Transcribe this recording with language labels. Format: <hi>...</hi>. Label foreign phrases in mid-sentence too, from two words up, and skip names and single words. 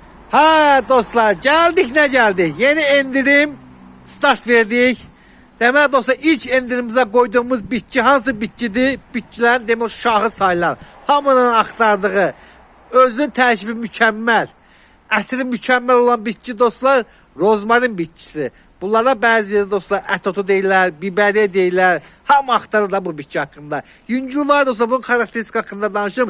<az>Ha dostlar, geldik ne geldik? Yeni endirim start verdik.</az> <tr>Demek dostlar, ilk endirimimize koyduğumuz bitki hansı bitkidir?</tr> <az>Bitkilerin demek şahı sayılar. Hamının aktardığı, özünün tərkibi mükemmel, ətri mükemmel olan bitki dostlar, rozmarin bitkisi. Bunlara bəzi dostlar ət otu deyirlər, biberiye deyirlər. Hamı axtarır da bu bitki haqqında. Yüngül var dostlar, bunun xarakteristik haqqında danışım.</az>